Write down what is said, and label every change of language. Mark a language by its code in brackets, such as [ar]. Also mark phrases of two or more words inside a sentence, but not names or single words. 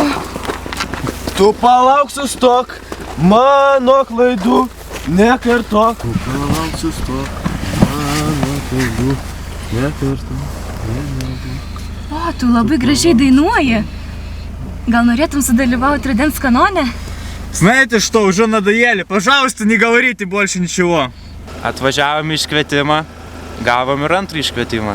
[lt] Tu palauk, sustok, mano klaidų nekartok. Tu palauk, sustok, mano klaidų nekartok. O, tu labai gražiai dainuoji. Gal norėtum sudalyvauti rudens kanone? [ru] Знаете что, уже надоели. Пожалуйста, не говорите больше ничего. [lt] Atvažiavom iškvietimą, gavom ir antrą iškvietimą.